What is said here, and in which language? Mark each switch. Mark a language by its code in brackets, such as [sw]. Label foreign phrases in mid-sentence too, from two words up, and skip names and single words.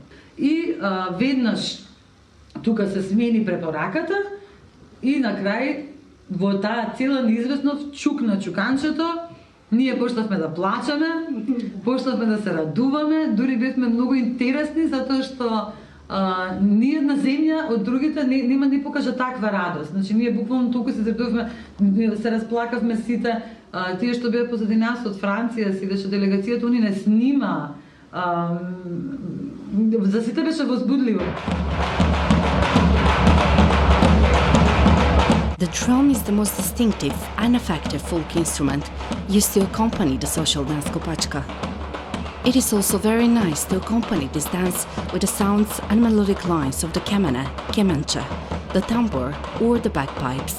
[mk] И веднаш тука се смени препораката и на крај во таа цела неизвестност чук на чуканчето ние почнавме да плачеме, почнавме да се радуваме, дури бевме многу интересни затоа што ни една земја од другите нема да ни покажа таква радост. Значи ние буквално толку се сретувавме, се расплакавме сите, тие што беа позади нас од Франција, сидеше делегацијата, они не снима За сите беше возбудливо. [en] The drum is the most distinctive and effective folk instrument used to accompany the social dance Kopačka. It is also very nice to accompany this dance with the sounds and melodic lines of the kemene, kemenče, the tambur or the bagpipes.